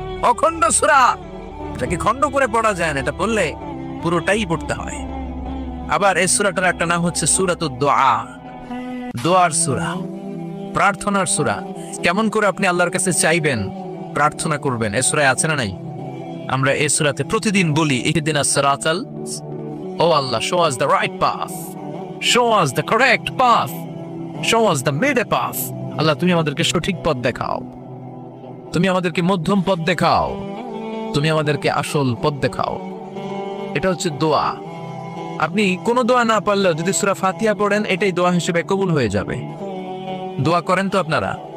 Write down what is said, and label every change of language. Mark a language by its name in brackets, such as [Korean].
[Bangla] অখণ্ড সূরা, এটাকে খণ্ড করে পড়া যায় না, এটা পড়লে পুরোটাই পড়তে হয়। আবার এই সূরাটার একটা নাম হচ্ছে সূরাতুদ দুআ, দোয়ার সূরা, প্রার্থনার সূরা। কেমন করে আপনি আল্লাহর কাছে চাইবেন, প্রার্থনা করবেন, এই সূরায় আছে না নাই? আমরা এই সূরাতে প্রতিদিন বলি [Arabic] ইহদিনাস সিরাতাল, [English] ও Allah, show us the right path, show us the correct path, show us the middle path। [Bangla] আল্লাহ, তুমি আমাদেরকে সঠিক পথ দেখাও, তুমি আমাদেরকে মধ্যম পথ দেখাও, তুমি আমাদেরকে আসল পথ দেখাও। এটা হচ্ছে দোয়া। আপনি কোনো দোয়া না পারলেও যদি সূরা ফাতিহা পড়েন, এটাই দোয়া হিসেবে কবুল হয়ে যাবে। দোয়া করেন তো আপনারা?